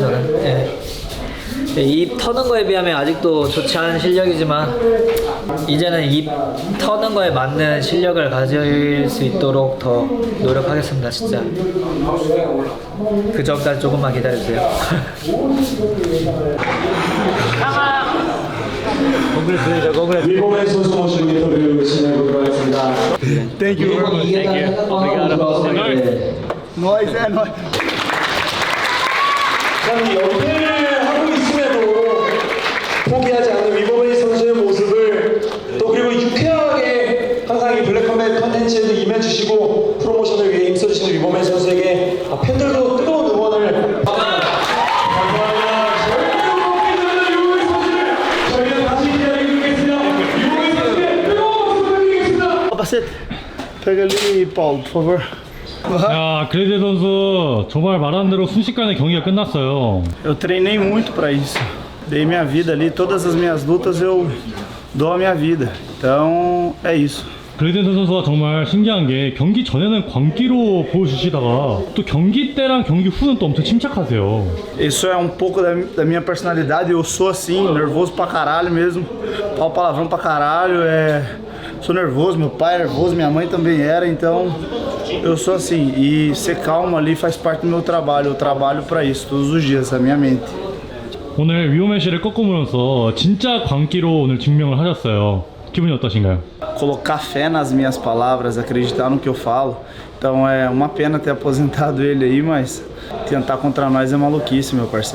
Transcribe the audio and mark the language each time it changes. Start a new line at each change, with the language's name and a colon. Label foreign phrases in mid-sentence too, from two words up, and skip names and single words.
Korean: 저는 입 터는 거에 비하면 아직도 좋지 않은 실력이지만 이제는 입 터는 거에 맞는 실력을 가질 수 있도록 더 노력하겠습니다. 진짜 그 전까지 조금만 기다려주세요. 위버메이 선수 모시고 인터뷰 진행해보도록 하겠습니다.
English: Thank you.
Portuguese: Nós é nós.
Korean: 이 연패를 하고 있음에도 포기하지 않는 위버메이 선수의 모습을 또 그리고 유쾌하게 항상 이 블랙컴뱃 컨텐츠에도 임해주시고 프로모션을 위해 힘써주시는 위버메이 선수에게 팬들도 뜨거운 응원을 감사합니다. 절대로 꺾이지 않는 위버메이 선수를 저희는 다시 기다리고 있겠습니다. 위버메이 선수의 뜨거운 박수 부탁드리겠습니다.
Portuguese: Capacete. Pega ali, Paulo, por favor.
Korean: 야, 글래디에이터 선수 정말 말한 대로 순식간에 경기가 끝났어요.
Portuguese: Eu treinei muito para isso. Dei minha vida ali, todas as minhas lutas eu dou a minha vida. Então é isso.
Korean: 그레이덴슨 선수가 정말 신기한 게 경기 전에는 광기로 보여주시다가 또 경기 때랑 경기 후는 또 엄청 침착하세요.
Portuguese: Isso é pouco da minha personalidade. Eu sou assim, nervoso pra caralho mesmo. Falo palavrão pra caralho. Sou nervoso, meu pai é nervoso, minha mãe também era. Então eu sou assim. E ser calmo ali faz parte do meu trabalho. Eu trabalho pra isso todos os dias, a minha mente.
Korean: 오늘 위오메시를 꺾으면서 진짜 광기로 오늘 증명을 하셨어요. 기분이 어떠신가요?
Portuguese: Colocar fé nas minhas palavras, acreditar no que eu falo. Então é uma pena ter aposentado ele aí, mas tentar contra nós é maluquice, meu parceiro.